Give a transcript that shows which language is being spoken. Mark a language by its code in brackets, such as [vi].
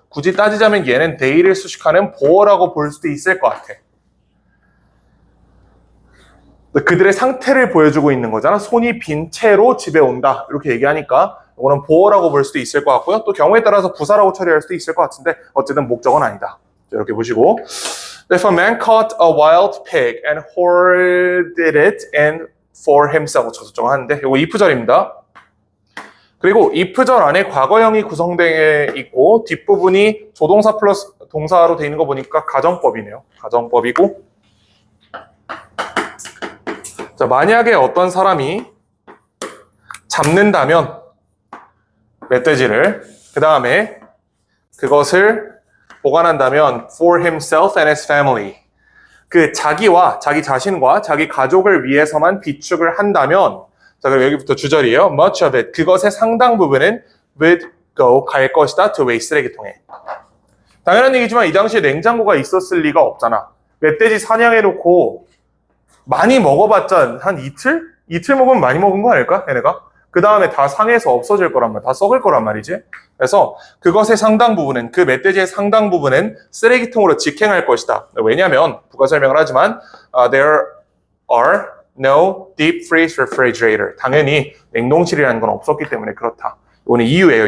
[ko] 굳이 따지자면 얘는 they를 수식하는 보어라고 볼 수도 있을 것 같아. 그들의 상태를 보여주고 있는 거잖아. 손이 빈 채로 집에 온다. 이렇게 얘기하니까 이거는 보어라고 볼 수도 있을 것 같고요. 또 경우에 따라서 부사라고 처리할 수도 있을 것 같은데 어쨌든 목적은 아니다. 이렇게 보시고 [en] If a man caught a wild pig and hoarded it and for himself [ko] 저쪽 하는데 이거 if절입니다. 그리고 if절 안에 과거형이 구성되어 있고 뒷부분이 조동사 플러스 동사로 되어 있는 거 보니까 가정법이네요. 가정법이고 자, 만약에 어떤 사람이 잡는다면 멧돼지를 그 다음에 그것을 보관한다면 [en] for himself and his family [ko] 그 자기와 자기 자신과 자기 가족을 위해서만 비축을 한다면 자, 그럼 여기부터 주절이에요. [en] Much of it [ko] 그것의 상당 부분은 [en] would go [ko] 갈 것이다 [en] to waste [ko] 쓰레기통에. 당연한 얘기지만 이 당시에 냉장고가 있었을 리가 없잖아. 멧돼지 사냥해놓고 많이 먹어봤자 한 이틀? 이틀 먹으면 많이 먹은 거 아닐까? 얘네가? 그 다음에 다 상해서 없어질 거란 말이야. 다 썩을 거란 말이지. 그래서 그것의 상당 부분은, 그 멧돼지의 상당 부분은 쓰레기통으로 직행할 것이다. 왜냐하면 부가 설명을 하지만 [en] there are no deep freeze refrigerator. [ko] 당연히 냉동실이라는 건 없었기 때문에 그렇다. 이거는 이유예요.